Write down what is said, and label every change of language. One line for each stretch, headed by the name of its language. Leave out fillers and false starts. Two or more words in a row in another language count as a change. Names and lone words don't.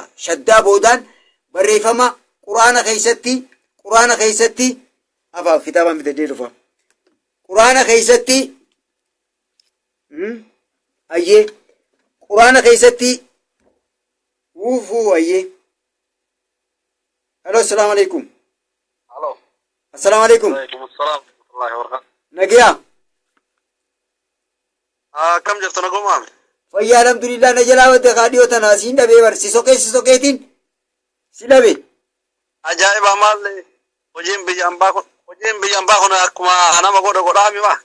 Oromo: Shaddaa boodaan barreeffama quraana keessatti afaaf kitaabaan bitadee dhufa. Quraana keessatti ayyee quraana keessatti ayyee.
Arabic: Halo, السلام عليكم. Halo. السلام عليكم. وعليكم السلام ورحمة الله وبركاته.
Oromo: Nagiyaa. Kam jirtu nagumaa? Fayyaa alhamdulillah na jalaa wadda kaadhiyoo tanaa siin dhabee bar si sokeetiin si dhabe. Ajaa'iba maallee hojiin biyya ambaa kun akkuma nama godhaami waa.